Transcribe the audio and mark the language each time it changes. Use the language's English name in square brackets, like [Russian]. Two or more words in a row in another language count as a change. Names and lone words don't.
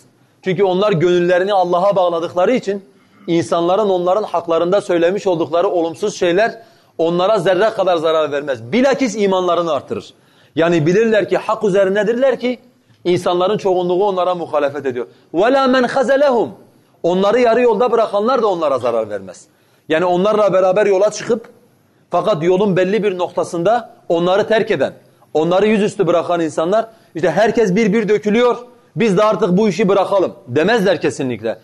[Turkish] Çünkü onlar gönüllerini Allah'a bağladıkları için insanların onların haklarında söylemiş oldukları olumsuz şeyler onlara zerre kadar zarar vermez. Bilakis imanlarını artırır. Yani bilirler ki hak üzerindedirler ki İnsanların çoğunluğu onlara muhalefet ediyor. [Arabic] وَلَا مَنْ خَزَلَهُمْ. [Turkish] Onları yarı yolda bırakanlar da onlara zarar vermez. Yani onlarla beraber yola çıkıp fakat yolun belli bir noktasında onları terk eden, onları yüzüstü bırakan insanlar işte herkes bir dökülüyor, biz de artık bu işi bırakalım demezler kesinlikle.